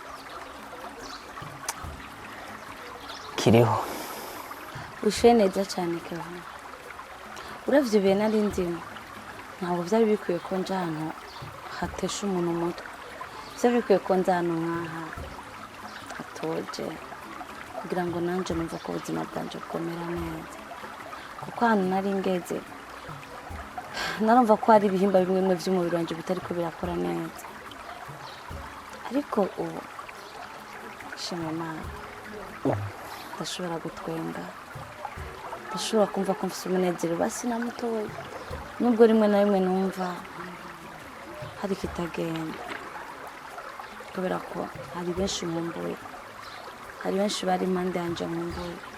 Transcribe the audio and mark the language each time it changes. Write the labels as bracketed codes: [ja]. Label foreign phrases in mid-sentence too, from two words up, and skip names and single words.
[rn] Kiriho. Ushe neza cyane Kevin. Uravye ibihe nari ndimo, ntabwo byari bikwiye ko nja hano hatesha umuntu umutwe. Byari bikwiye ko nza hano nk'aha hatoje, kugira ngo nanje numva ko ubuzima bwanje bwomera neza. Kuko hano nari ngeze, narumva ko hari ibihimba bimwe bimwe by'umubiri wanje bitari ko birakora neza. Ariko ubu shimwe Imana, ndashobora gutwenga, ndashobora kumva ko mfite umunezero basi na mutoya, nubwo rimwe na rimwe numva hari kitagenda, kubera ko hari benshi nkumbuye, hari benshi bari impande yanje nkumbuye.